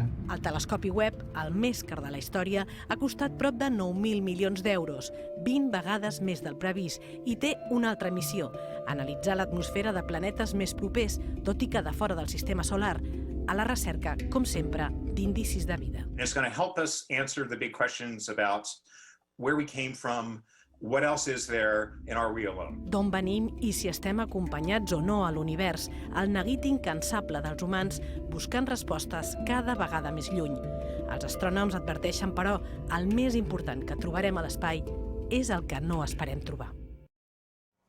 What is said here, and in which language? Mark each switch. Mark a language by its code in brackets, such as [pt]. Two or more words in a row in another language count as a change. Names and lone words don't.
[ca] El telescopi Webb, el més car de la història, ha costat prop de 9.000 milions d'euros, 20 vegades més del previst, i té una altra missió: analitzar l'atmosfera de planetes més propers, tot i que de fora del sistema solar, a la recerca, com sempre, d'indicis de vida. [en] It's going to help us answer the big questions about where we came from, what else is there, and are we alone? [ca] D'on venim i si estem acompanyats o no a l'univers, el neguit incansable dels humans buscant respostes cada vegada més lluny. Els astrònoms adverteixen, però, el més important que trobarem a l'espai és el que no esperem trobar.